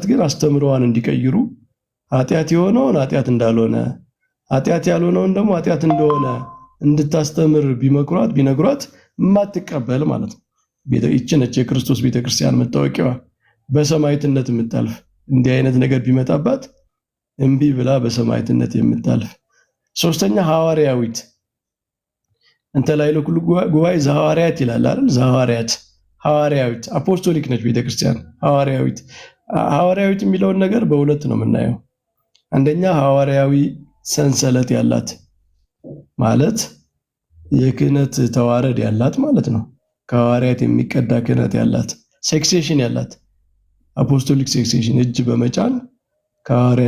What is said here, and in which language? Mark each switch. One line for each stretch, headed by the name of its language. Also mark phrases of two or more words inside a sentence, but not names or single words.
Amharic: ግን አስተምረዋን እንዲቀይሩ ኃጢአት የሆነውን ኃጢአት እንዳልሆነ ኃጢአት ያልሆነውን ደግሞ ኃጢአት እንደሆነ እንድታስተምር ቢነግሯት የማትቀበል ማለት ነው። ይህች ነች የክርስቶስ ቤተክርስቲያን መታወቂያዋ፣ በሰማዕትነት የምታልፍ። እንዲህ አይነት ነገር ቢመጣባት እምቢ ብላ በሰማዕትነት የምታልፍ። ሶስተኛ
Geez: ሐዋርያዊት እንተ ላዕለ ኩሉ ጉባኤ ዘሐዋርያት
Amharic: ይላል አይደል? ዘሐዋርያት ሐዋርያዊት አፖስቶሊክ ነች ቤተክርስቲያን ሐዋርያዊት። ሐዋርያዊት የሚለውን ነገር በሁለት ነው የምናየው። አንደኛ ሐዋርያዊ ሰንሰለት ያላት ማለት የክህነት ተዋረድ ያላት ማለት ነው። ከሐዋርያት የሚቀዳ ክህነት ያላት ሴክሴሽን ያላት
English: apostolic succession
Amharic: እጅ በመጫን ከሐዋርያት